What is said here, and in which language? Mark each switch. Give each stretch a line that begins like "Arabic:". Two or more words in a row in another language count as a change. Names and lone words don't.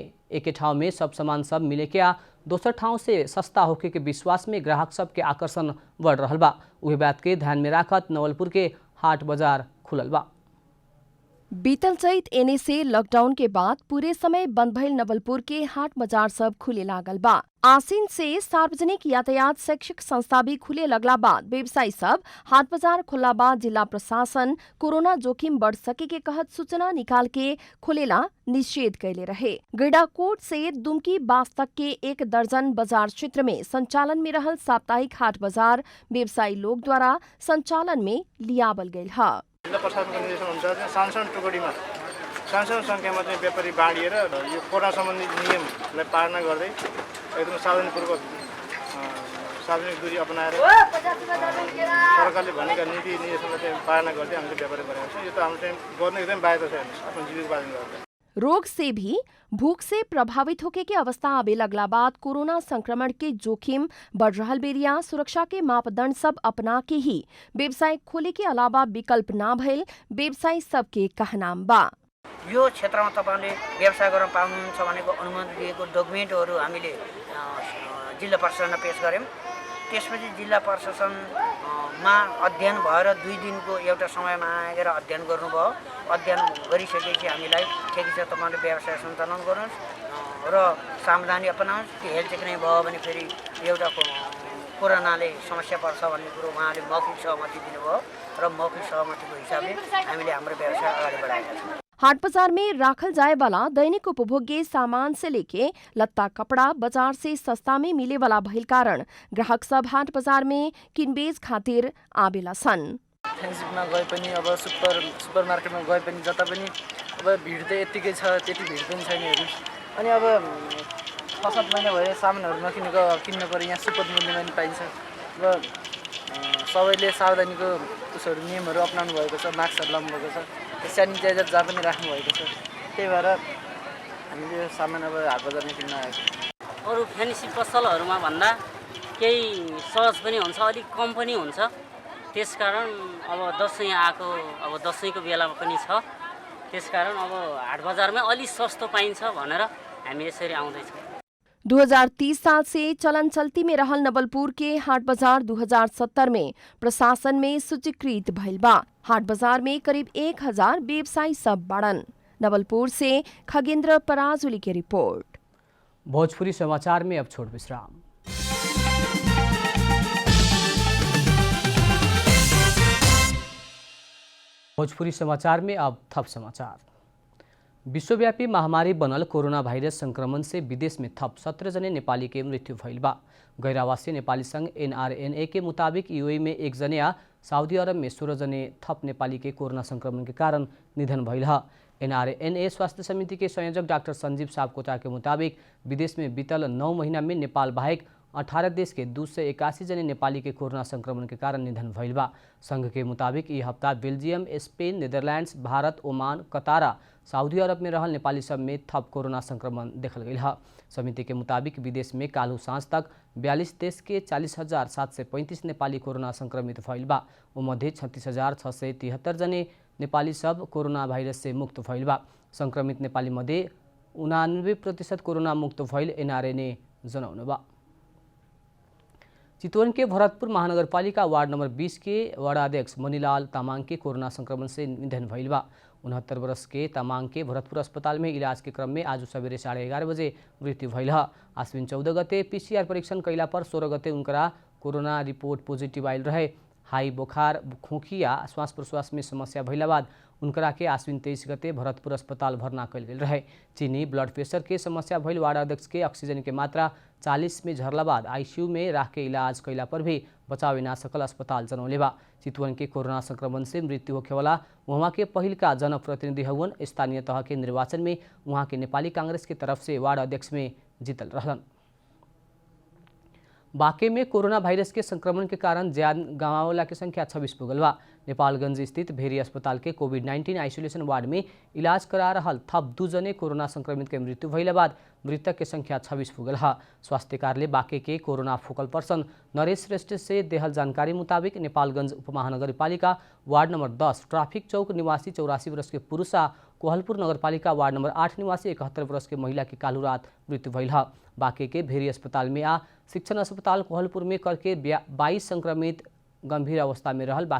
Bhojpuri: एक ठाउँ में सब सामान सब मिले के आ दोसर ठाउँ से सस्ता होके के विश्वास में ग्राहक सब के आकर्षण बढ़ रहल बा। उहे बात के ध्यान में राखत नवलपुर के हाट बाजार खुलल बा। बीतल चैत एने से लॉकडाउन के बाद पूरे समय बंद भइल नवलपुर के हाट बाजार सब खुले लागल बा। आसीन से सार्वजनिक यातायात शैक्षिक संस्था भी खुले लगला बाद व्यवसायी सब हाट बाजार खुलला बाद जिला प्रशासन कोरोना जोखिम बढ़ सके के कहत सूचना निकाल के खुलेला निषेध कैले रहे। गैंडाकोट से दुमकी बास तक के 1 दर्जन बाजार क्षेत्र में संचालन में रहल साप्ताहिक हाट बाजार व्यवसायी लोग द्वारा संचालन में लियावल गयल है।
Nepali: जिल्ला प्रशासनको निर्देशन हुन्छ सानसानो टुकडीमा सानसानो सङ्ख्यामा चाहिँ व्यापारी बाँडिएर यो कोरोना सम्बन्धी नियमलाई पालना गर्दै एकदम सावधानीपूर्वक सार्वजनिक दूरी अपनाएर सरकारले भनेका नीति निर्देशनलाई चाहिँ पालना गर्दै हामीले व्यापारी गरेका छौँ। यो त हाम्रो चाहिँ गर्नु एकदम बाध्य छ, आफ्नो जीविकोपार्जन गर्दै।
Bhojpuri: रोग से भी भूख से प्रभावित होके के अवस्था आवे लगला बाद कोरोना संक्रमण के जोखिम बढ़ रहल बेरिया सुरक्षा के मापदंड सब अपना के ही व्यवसाय खोले के अलावा विकल्प ना भइल व्यवसायी सबके कहनाम बा।
Nepali: यो क्षेत्रमा तपाईले व्यवसाय गर्न पाउनुहुन्छ भनेको अनुमति दिएको डकुमेन्टहरू हामीले जिल्ला प्रशासनमा पेश गर्यौं। त्यसपछि जिल्ला प्रशासनमा अध्ययन भएर 2 दिनको एउटा समयमा आएर अध्ययन गर्नुभयो। अध्ययन गरिसकेपछि हामीलाई ठिक छ तपाईले व्यवसाय सञ्चालन गर्नुहोस् र सावधानी अपनाउनुहोस्। त्यो
English: health check
Nepali: नै भयो भने फेरि एउटा कोरोनाले समस्या पर्छ भन्ने कुरो उहाँले मौखिक सहमति दिनुभयो र मौखिक सहमतिको हिसाबले हामीले हाम्रो व्यवसाय अगाडि बढाएका छौँ। हाट बाजार में राखल जाए वाला दैनिक उपभोग्य सामान से लेके लत्ता कपड़ा बाजार से सस्ता में मिले वाला भइल कारण ग्राहक सब हाट बाजार में किनबेच खातिर आवेला सन। फेन्सिपमा गए पनि अब
English: super market
Nepali: गए पनि जता पनि अब भिड त यतिकै छ, त्यति भिड पनि छैन हेर्नु। अनि अब 6-7 महिना भयो सामानहरू नकिनेको किन्न पर्यो। यहाँ सुपर मूल्यमा पनि पाइन्छ। अब सबैले सावधानीको उसहरू नियमहरू अपनाउनु भएको छ, मास्कहरू लाउनु भएको छ, सेनिटाइजर जहाँ पनि राख्नु भएको छ। त्यही भएर हामीले यो सामान अब हाट बजारमा किन्न आएको। अरू फ्यान्सी पसलहरूमा भन्दा केही सहज पनि हुन्छ, अलिक कम पनि हुन्छ। त्यसकारण अब दसैँ आएको, अब दसैँको बेलामा पनि छ। त्यसकारण अब हाट बजारमै अलि सस्तो पाइन्छ भनेर हामी यसरी आउँदैछौँ।
Bhojpuri: 2030 साल से चलन चल्ती में रहल नवलपुर के हाट बाजार 2070 में प्रशासन में सूचीकृत भइल बा। हाट बाजार में करीब 1000 व्यवसायी सब बाड़न। नवलपुर से खगेंद्र पराजुली की रिपोर्ट। भोजपुरी समाचार में अब छोड़ विश्राम। भोजपुरी समाचार में अब थप समाचार। विश्वव्यापी महामारी बनल कोरोना भाइरस संक्रमण से विदेश में थप 17 जने नेपाली के मृत्यु भइल बा। गैरावासी नेपाली संघ NRNA के मुताबिक यूएई में 1 जने या सऊदी अरब में 16 जने थप नेपाली के कोरोना संक्रमण के कारण निधन भइल है। NRNA स्वास्थ्य समिति के संयोजक डाक्टर संजीव सापकोटा के मुताबिक विदेश में बीतल 9 महीना में नेपाल बाहेक 18 देश के 281 जने नेपाली के कोरोना संक्रमण के कारण निधन भइल बा। संघ के मुताबिक यह हफ्ता बेल्जियम, स्पेन, नीदरलैंड्स, भारत, ओमान, कतारा, सऊदी अरब में रहल नेपाली सब में थप कोरोना संक्रमण देखल गई है। समिति के मुताबिक विदेश में काल्हू सांझ तक 42 देश के 40,735 नेपाली कोरोना संक्रमित भइल बा। उमध्ये 36,673 जने नेपाली सब कोरोना भाइरस से मुक्त भइल बा। संक्रमित नेपाली मध्ये 89% कोरोना मुक्त भइल NRNA जनाउनु बा। चितवन के भरतपुर महानगरपालिका वार्ड नंबर 20 के वार्डाध्यक्ष मणिलाल तामाङ के कोरोना संक्रमण से निधन भइल बा। 69 वर्ष के तामाङ के भरतपुर अस्पताल में इलाज के क्रम में आज सवेरे 11:30 बजे मृत्यु भइल है। आश्विन 14 गते PCR परीक्षण कैला पर 16 गते उनकरा कोरोना
English: report positive
Bhojpuri: आयल रहे। हाई बुखार, खोखी या श्वास प्रश्वास में समस्या भइला बाद उनकरा के आश्विन 23 गते भरतपुर अस्पताल भर्ना कैल गेल रहे। चीनी
English: blood pressure
Bhojpuri: के समस्या भइल वार्ड अध्यक्ष के ऑक्सीजन के मात्रा 40 में झरला बाद ICU में राख के इलाज कैला पर भी बचाव ना सकल अस्पताल जनौले बा। चितवन के कोरोना संक्रमण से मृत्यु होखे वाला वहाँ के पहिल का जनप्रतिनिधि हवन। स्थानीय तह के निर्वाचन में वहाँ के नेपाली कांग्रेस के तरफ से वार्ड अध्यक्ष में जीतल रहलन। बाँके में कोरोना भाइरस के संक्रमण के कारण ज्यान गंवावला की संख्या 26 पुगल बा। नेपालगंज स्थित भेरी अस्पताल के कोविड-19
English: isolation ward
Bhojpuri: में इलाज करा रहल थप 2 जने कोरोना संक्रमित के मृत्यु भइला बाद मृतक के संख्या 26 पुगल है। स्वास्थ्य कार्यालय बाँके के कोरोना
English: focal person
Bhojpuri: नरेश श्रेष्ठ से देहल जानकारी मुताबिक नेपालगंज उपमहानगरपालिका वार्ड नंबर 10 ट्राफिक चौक निवासी 84 वर्ष के पुरुष आ कोहलपुर नगरपालिका वार्ड नंबर 8 निवासी 71 वर्ष के महिला की कालू रात मृत्यु भइल है। बाँके के भेरी अस्पताल में आ शिक्षण अस्पताल कोहलपुर में करके 22 संक्रमित गंभीर अवस्था में रहल।